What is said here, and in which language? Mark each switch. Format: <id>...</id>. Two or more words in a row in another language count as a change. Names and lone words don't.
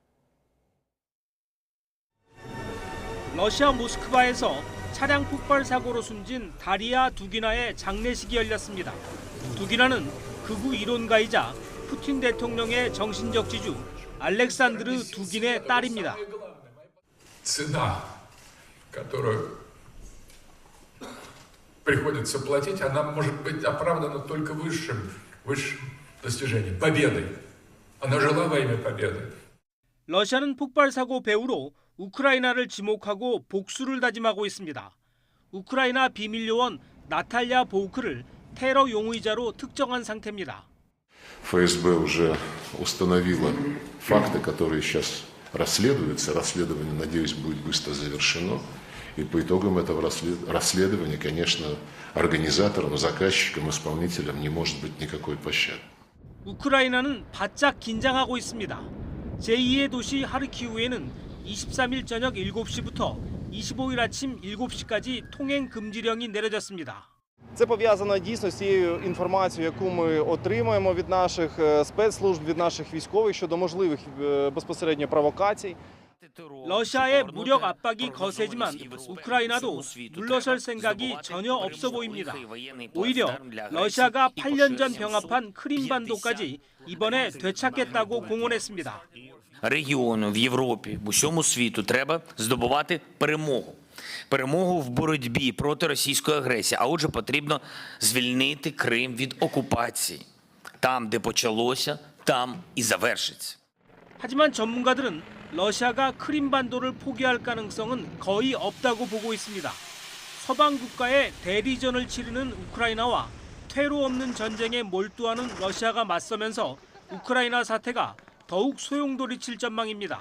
<ko>러시아 모스크바에서 차량 폭발 사고로 숨진 다리아 두기나의 장례식이 열렸습니다. 두기나는 극우 이론가이자 푸틴 대통령의 정신적 지주 알렉산드르 두긴의 딸입니다.</ko> <ru>которую приходится платить, она может быть оправдана только высшим достижением, победой. Она жила во имя победы.</ru> <ko>러시아는 폭발 사고 배후로 우크라이나를 지목하고 복수를 다짐하고 있습니다. 우크라이나 비밀 요원 나탈야 보우크를 테러 용의자로 특정한 상태입니다.</ko> <ru>ФСБ уже установила факты, которые сейчас расследуются. Расследование, надеюсь, будет быстро завершено. И по итогам этого расследования, конечно, организаторам, заказчикам, исполнителям не может быть никакой пощады.</ru> <ko>우크라이나는 바짝 긴장하고 있습니다. 제2의 도시 하르키우에는 23일 저녁 7시부터 25일 아침 7시까지 통행 금지령이 내려졌습니다.</ko> <uk>Це пов'язано дійсно з цією інформацією, яку ми отримуємо від наших спецслужб, від наших військових щодо можливих безпосередньо провокацій.</uk> <ko>러시아의 무력 압박이 거세지만 우크라이나도 물러설 생각이 전혀 없어 보입니다. 오히려 러시아가 8년 전 병합한 크림반도까지 이번에 되찾겠다고 공언했습니다.</ko> <uk>Регіону, в Європі, в усьому світу треба здобувати перемогу. Перемогу в боротьбі проти російської агресії, а отже потрібно звільнити Крим від окупації. Там, де почалося, там і завершиться.</uk> <ko>하지만 전문가들은 러시아가 크림반도를 포기할 가능성은 거의 없다고 보고 있습니다. 서방 국가의 대리전을 치르는 우크라이나와 퇴로 없는 전쟁에 몰두하는 러시아가 맞서면서 우크라이나 사태가 더욱 소용돌이칠 전망입니다.</ko>